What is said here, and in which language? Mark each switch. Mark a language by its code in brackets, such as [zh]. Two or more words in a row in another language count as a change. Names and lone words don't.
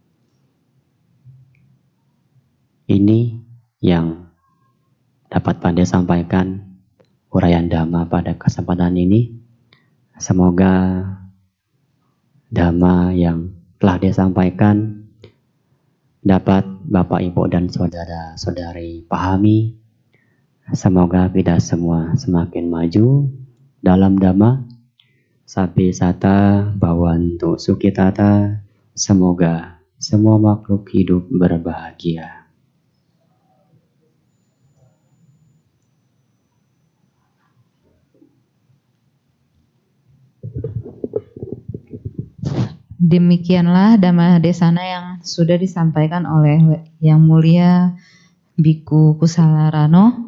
[id] Ini yang dapat Pandai sampaikan uraian Dhamma pada kesempatan ini. Semoga Dhamma yang telah disampaikan dapat Bapak, Ibu, dan saudara-saudari pahami. Semoga kita semua semakin maju dalam Dhamma. [pi] Sabi sata bhavantu sukhitata. [id] Semoga semua makhluk hidup berbahagia. Demikianlah Dhamma Desana yang sudah disampaikan oleh Yang Mulia Biku Kusalarano.